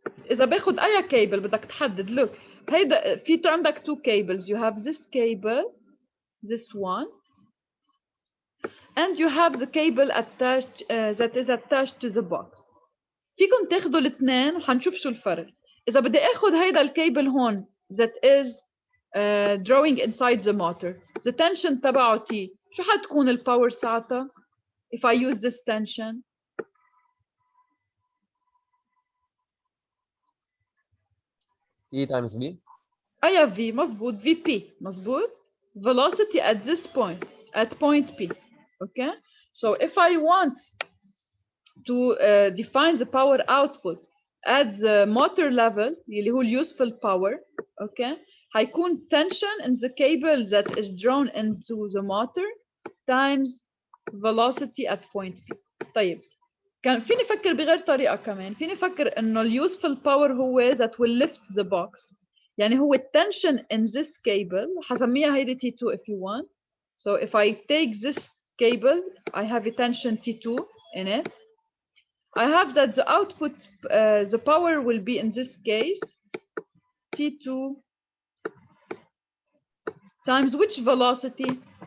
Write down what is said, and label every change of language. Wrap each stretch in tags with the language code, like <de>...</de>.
<ar>إذا باخد أي cable بدك تحدد.</ar> <en>Look</en> <ar>هيدا في عندك</ar> <en>two cables. You have this cable, this one, and you have the cable attached that is attached to the box.</en> <ar>فيكم تاخدوا الاثنين وحنشوف شو الفرق. إذا بدي آخد هيدا الكيبل هون</ar> <en>that is drawing inside the motor, the tension</en> <ar>تبعه</ar> <en>T.</en> <ar>شو حتكون الباور ساعتها</ar> <en>if I use this tension؟ T times V.</en> <ar>أي V مظبوط VP مظبوط.</ar> <en>Velocity at this point at point P. Okay. So if I want to define the power output at the motor level</en> <ar>اللي هو</ar> <en>useful power, okay, هيكون tension in the cable that is drawn into the motor times velocity at point P.</en> <ar>طيب كان فيني أفكر بغير طريقة كمان. فيني أفكر إنه</ar> <en>useful power هو that will lift the box.</en> <ar>يعني هو</ar> <en>tension in this cable</en> <ar>حسميها هيدي</ar> <en>T2 if you want. So if I take this cable I have a tension T2 in it. I have that the output, the power will be in this case T2 times which velocity?</en>